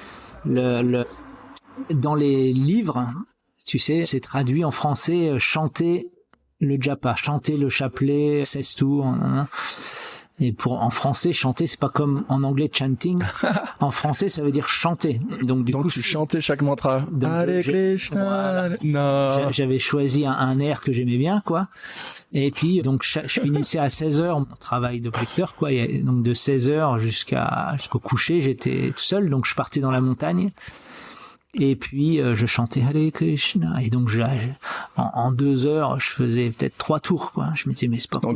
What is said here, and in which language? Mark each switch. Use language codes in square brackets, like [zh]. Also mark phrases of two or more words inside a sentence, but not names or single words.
[fr] Dans les livres, tu sais, c'est traduit en français chanter le japa, chanter le chapelet, 16 tours. Et en français, chanter, c'est pas comme en anglais chanting. En français, ça veut dire chanter. Donc du coup, tu chantais chaque mantra. [sa] हरे कृष्ण. [fr] Non. J'avais choisi un air que j'aimais bien, quoi. Et puis, donc, je finissais à 16h mon travail d'objecteur, quoi. Et donc, de 16h jusqu'au coucher, j'étais seul. Donc, je partais dans la montagne. Et puis, je chantais [sa] हरे कृष्ण. [fr] Et donc, en 2 heures, je faisais peut-être 3 tours, quoi. Je me disais, mais c'est pas possible.